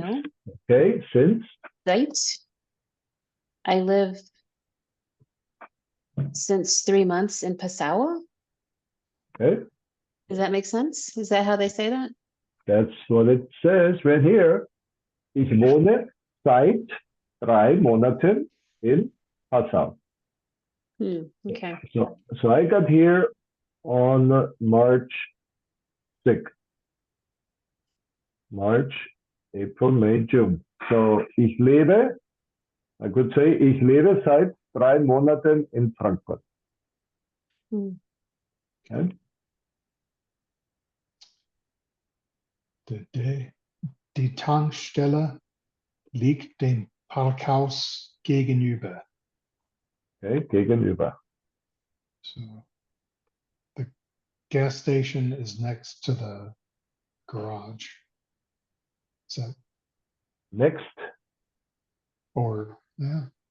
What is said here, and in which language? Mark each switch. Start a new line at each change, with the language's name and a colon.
English: No? okay, since,
German: Seit.
English: I live since 3 months in Passau. okay, Does that make sense? Is that how they say that? that's what it says right here.
German: Ich wohne seit 3 Monaten in Passau.
English: Okay. So I got here on March 6th. March, April, May, June.
German: So ich lebe,
English: I could say,
German: ich lebe seit 3 Monaten in Frankfurt.
English: Okay.
German: Die Tankstelle liegt dem Parkhaus gegenüber.
English: Okay, gegenüber. So the gas station is next to the garage. So, Next, or, yeah,